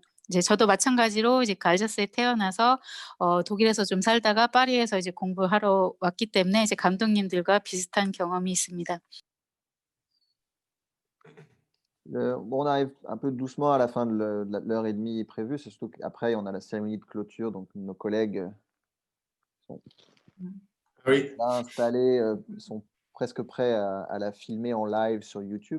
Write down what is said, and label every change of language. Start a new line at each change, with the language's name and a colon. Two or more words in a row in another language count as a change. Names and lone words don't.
Korean: 이제 저도 마찬가지로 이제 그 알자스에 태어나서 독일에서 좀 살다가 파리에서 이제 공부하러 왔기 때문에 이제 감독님들과 비슷한 경험이 있습니다.
French: Bon, on arrive un peu doucement à la fin de l'heure et demie prévue. C'est surtout qu'après, on a la cérémonie de clôture. Donc, nos collègues sont Oui. là installés, sont presque prêts à la filmer en live sur YouTube.